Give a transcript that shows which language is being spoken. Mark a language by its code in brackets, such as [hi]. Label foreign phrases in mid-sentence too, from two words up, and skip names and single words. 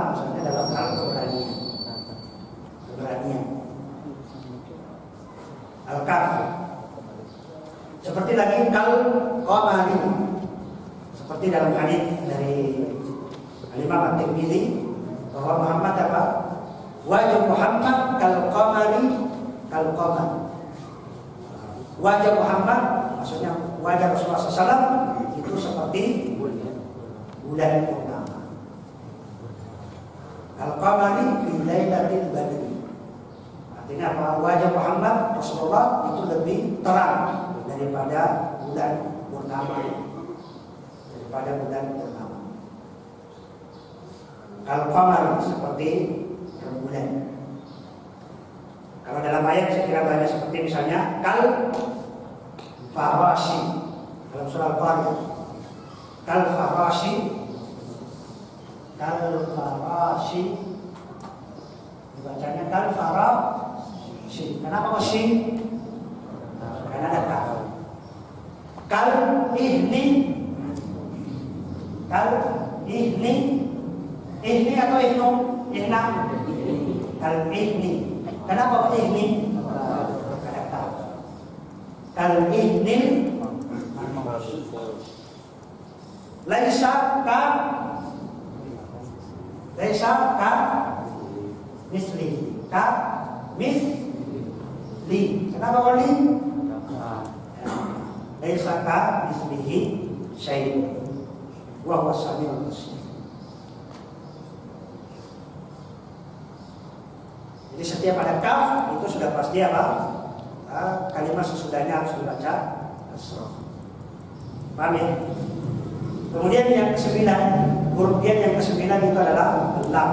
[id] Misalnya dalam hal keberanian. Al-kaf. Seperti lagi [ar] كالقمر. [id] Seperti dalam hadis dari Imam At-Tirmidzi bahwa Muhammad apa? Wajah Muhammad [ar] كالقمر كالقمر. [id] Wajah Muhammad maksudnya wajah Rasulullah SAW itu seperti bulan purnama. [ar] كالقمر في ليلة البدر. [id] Artinya apa? Wajah Muhammad Rasulullah itu lebih terang daripada bulan purnama. Pada bulan purnama. Kalau qamar seperti rembulan. Kalau dalam ayat saya kira banyak seperti misalnya [ar] كالفراش. [id] Dalam surah Al-Qur'an [ar] كالفراش. [id] Dibacanya [ar] كالفراش. [id] Kenapa kok shi? Karena ada kal. [ar] كالعهن. كالعهن atau ihnu? Ihna. كالعهن. [id] Kenapa ihni? [ar] كالعهن. ليس كمثل. كمثل. [id] Kenapa kau li? [ar] ليس كمثله شيء وهو السميع البصير. [id] Jadi setiap ada kaf itu sudah pasti apa? Kalimat sesudahnya harus dibaca kasrah. Paham ya? Kemudian yang ke-9, huruf yang ke-9 itu adalah lam.